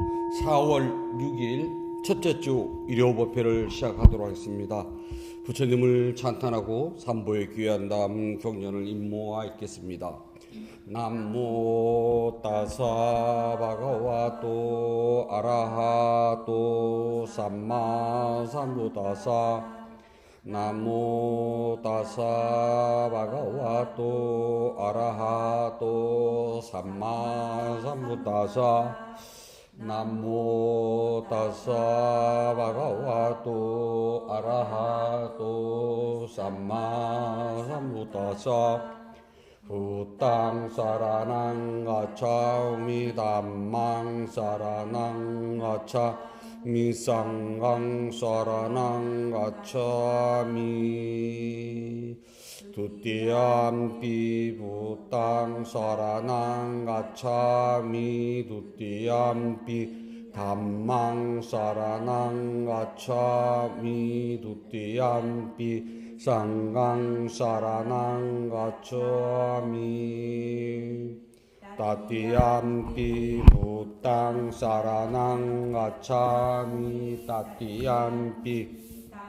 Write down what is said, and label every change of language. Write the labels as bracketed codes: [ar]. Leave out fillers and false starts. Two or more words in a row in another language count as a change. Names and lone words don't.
[ko] 4월 6일 첫째 주 일요법회를 시작하도록 하겠습니다. 부처님을 찬탄하고 삼보에 귀한 다음 경전을 임모하겠습니다. [pi] namo tassa bhagavato arahato sammā sambuddhassa namo tassa bhagavato arahato sammā sambuddhassa namo tassa bhagavato arahato sammā sambuddhassa buddhaṃ saraṇaṃ gacchā midhammaṃ saraṇaṃ gacchā misaṅghaṃ saraṇaṃ gacchā mi dutiyampi buddhaṃ saraṇaṃ gacchā mi dutiyampi dhammaṃ saraṇaṃ gacchā mi dutiyampi saṅghaṃ saraṇaṃ gacchāmi tatiyampi buddhaṃ saraṇaṃ gacchāmi tatiyampi